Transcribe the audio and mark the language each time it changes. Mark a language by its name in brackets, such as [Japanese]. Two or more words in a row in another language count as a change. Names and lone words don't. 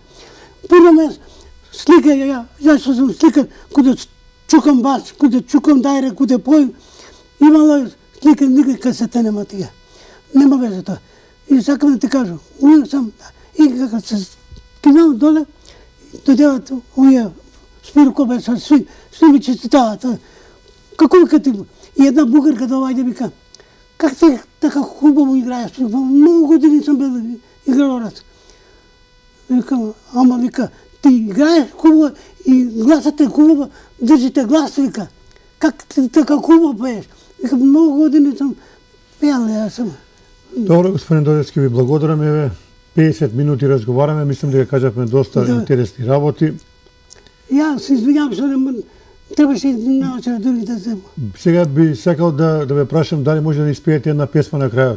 [Macedonian] Пуно ме слика, ја што сум слика, кога чукам бас, кога чукам дајре, кога појм, имало слика, никај касета нема тие. Нема везе тоа. И сакам да ти кажам, увек сам, и кога се кинам доле, дојдеват овие Спиро Кобе со сви ми честитават. Како вика ти? И една бугарка доаѓа вика, [Bulgarian] как ти така хубаво играеш? [Macedonian] Многу години сум бил игралорец. Викам, ама вика, ти играеш хубаво и гласът е хубаво, држите глас, вика. [Bulgarian] Как ти така хубаво пееш? [Macedonian] Вика, многу години сум пеал, јас сум. Добро, господин Додевски, ви благодарам. Еве, 50 минути разговараме, мислам дека кажавме доста интересни работи. Јас се извинјавам што не требаше научар другите зема. Сега би сакал да ве прашам дали може да испеете една песма на крајот.